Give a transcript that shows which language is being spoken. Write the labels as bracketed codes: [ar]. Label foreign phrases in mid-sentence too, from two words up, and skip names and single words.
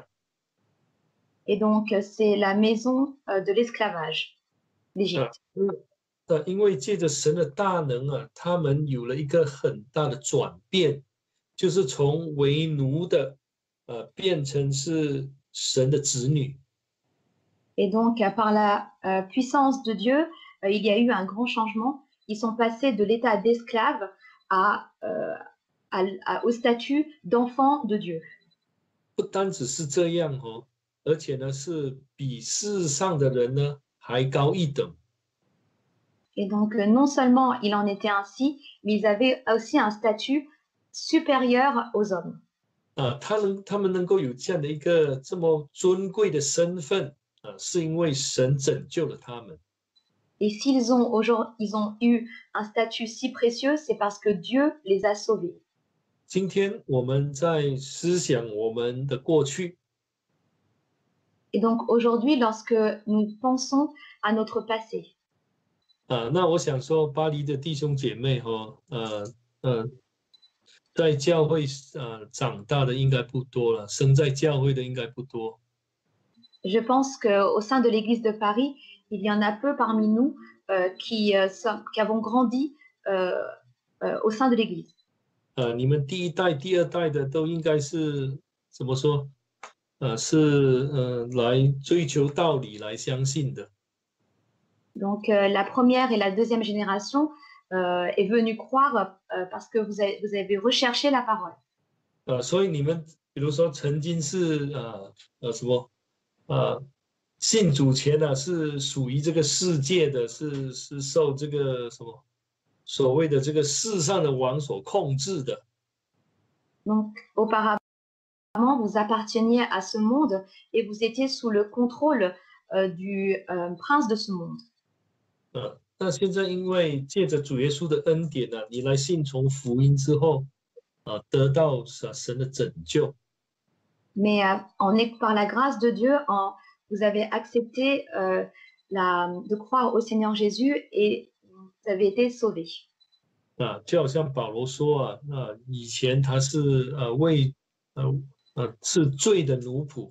[fr] Et donc c'est la maison de l'esclavage, l'Égypte. [zh] 因为借着神的大能他们有了一个很大的转变，就是从为奴的变成是神的子女。 [fr] Et donc par la puissance de Dieu, il y a eu un grand changement. Ils sont passés de l'état d'esclave au statut d'enfant de Dieu. [zh] 不单只是这样而且呢是比世上的人呢还高一等。 [fr] Et donc, non seulement il en était ainsi, mais ils avaient aussi un statut supérieur aux hommes. [zh] 他们能够有这样的一个这么尊贵的身份是因为神拯救了他们。 [fr] Et s'ils ont eu un statut si précieux, c'est parce que Dieu les a sauvés. [zh] 今天我们在思想我们的过去。 [fr] Et donc aujourd'hui, lorsque nous pensons à notre passé, [zh] 那我想说，巴黎的弟兄姐妹在教会长大的应该不多了，生在教会的应该不多。 [fr] je pense qu'au sein de l'Église de Paris, il y en a peu parmi nous qui avons grandi au sein de l'Église. [zh] 你们第一代、第二代的都应该是怎么说？是来追求道理、来相信的。 [fr] Donc la première et la deuxième génération est venue croire parce que vous avez recherché la parole. [zh] 所以你们比如说曾经是什么信主前是属于这个世界的，是受这个什么所谓的这个世上的王所控制的。 [fr] Donc auparavant, vous apparteniez à ce monde et vous étiez sous le contrôle du prince de ce monde. [zh] 那现在因为借着主耶稣的恩典你来信从福音之后得到神的拯救。 [fr] Mais par la grâce de Dieu, vous avez accepté de croire au Seigneur Jésus et vous avez été sauvés. [zh] 就好像保罗说以前他是是罪的奴仆。